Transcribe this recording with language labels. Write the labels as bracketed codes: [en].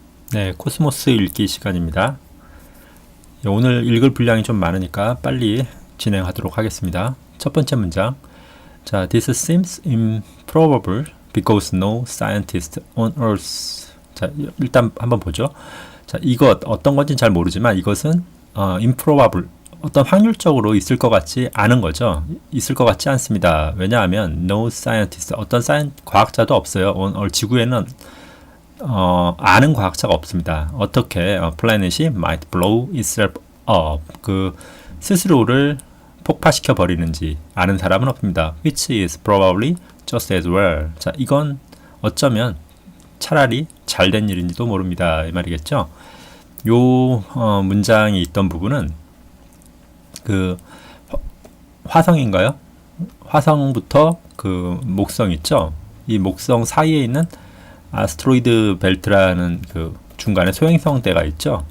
[ko] 네, 코스모스 읽기 시간입니다. 오늘 읽을 분량이 좀 많으니까 빨리 진행하도록 하겠습니다. 첫 번째 문장. [en] 자, This seems improbable because no scientist on Earth. [ko] 자, 일단 한번 보죠. 자, 이것 어떤 건지는 잘 모르지만 이것은 improbable, 어떤 확률적으로 있을 것 같지 않은 거죠. 있을 것 같지 않습니다. 왜냐하면 [en] no scientist, [ko] 어떤 과학자도 없어요. [en] on Earth, [ko] 지구에는 아는 과학자가 없습니다. 어떻게 planet이 [en] might blow itself up, [ko] 그 스스로를 폭파시켜 버리는지 아는 사람은 없습니다. [en] Which is probably just as well. [ko] 자, 이건 어쩌면 차라리 잘된 일인지도 모릅니다. 이 말이겠죠. 요 문장이 있던 부분은 그 화성인가요? 화성부터 그 목성 있죠. 이 목성 사이에 있는 아스트로이드 벨트라는 그 중간에 소행성대가 있죠.